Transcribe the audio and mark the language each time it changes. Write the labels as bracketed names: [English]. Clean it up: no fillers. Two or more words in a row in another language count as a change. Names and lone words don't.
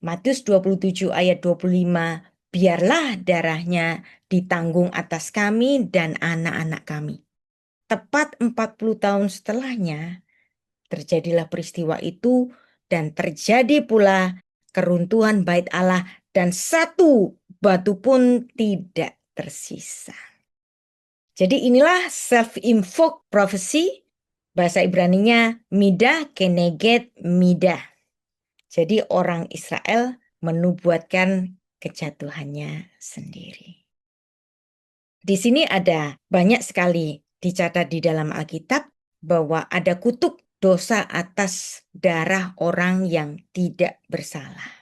[Indonesian] Matius 27 ayat 25 biarlah darahnya ditanggung atas kami dan anak-anak kami. Tepat 40 tahun setelahnya, terjadilah peristiwa itu dan terjadi pula keruntuhan bait Allah dan satu batu pun tidak tersisa. Jadi inilah [English] self-invoked prophecy, [Indonesian] bahasa Ibraninya [Hebrew] מידה כנגד מידה. [Indonesian] Jadi orang Israel menubuatkan kejatuhannya sendiri. Di sini ada banyak sekali dicatat di dalam Alkitab bahwa ada kutuk dosa atas darah orang yang tidak bersalah.